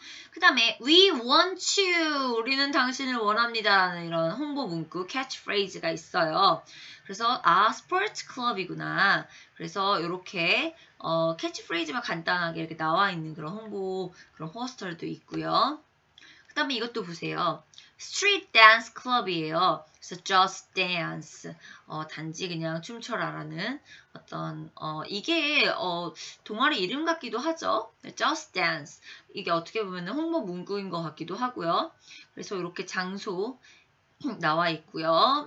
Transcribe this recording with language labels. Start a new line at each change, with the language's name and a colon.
Korean: 그 다음에
English: we want you,
Korean: 우리는 당신을 원합니다 라는 이런 홍보 문구, 캐치프레이즈가 있어요. 그래서 스포츠 클럽이구나. 그래서 이렇게 캐치프레이즈만 간단하게 이렇게 나와 있는 그런 홍보, 그런 포스터도 있고요. 그 다음에 이것도 보세요. street dance club이에요. 그래서
English: just dance,
Korean: 단지 그냥 춤춰라라는 어떤 이게 동아리 이름 같기도 하죠.
English: just dance.
Korean: 이게 어떻게 보면 홍보 문구인 것 같기도 하고요. 그래서 이렇게 장소 나와 있고요.